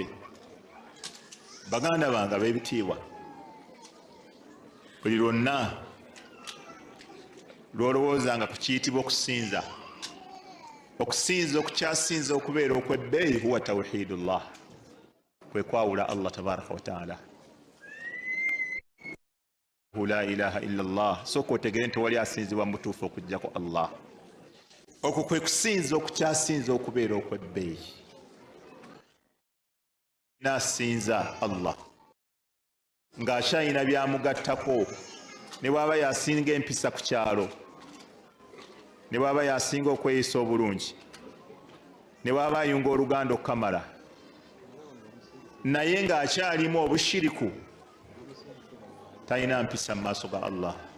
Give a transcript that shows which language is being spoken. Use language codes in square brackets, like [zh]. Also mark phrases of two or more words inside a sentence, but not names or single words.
[lg] Baganda bange ab'ebitiibwa, buli lwonna lw'olowoozanga ku kiyitibwa okusinza, okusinza okukyasinza okubeera okw'ebbeeyi [ar] هو توحيد الله, [lg] kwe kwawula Allah [ar] تبارك وتعالى. لا إله إلا الله, [lg] sooka otegere nti wali asinzibwa mu butuufu okuggyako Allah. Okwo kwe kusinza okukyasinza okubeera okw'ebbeeyi. Naasinza Allah ng'akyalina byamugattako, ne bw'aba yasinga empisa ku kyalo, ne bw'aba yasinga okweyisa obulungi, ne bw'aba ayunga oluganda okukamala, naye ng'akyalimu obushiriku, talina mpisa mu maaso ga Allah.